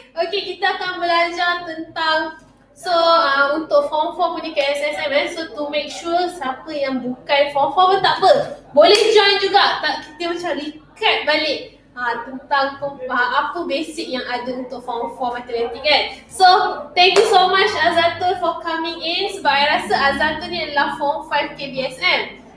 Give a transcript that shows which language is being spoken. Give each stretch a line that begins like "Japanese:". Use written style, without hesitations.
Malay: Okay, kita akan belajar tentang untuk form 4 punya KSSM.
English: So to make sure
Malay: siapa yang bukan form 4 pun tak apa, boleh join juga. Kita macam recap balik tentang apa basic yang ada untuk form 4 matematik kan.
English: So thank you so much Azatul for coming in.
Malay: Sebab I rasa Azatul ni adalah form 5 KBSM.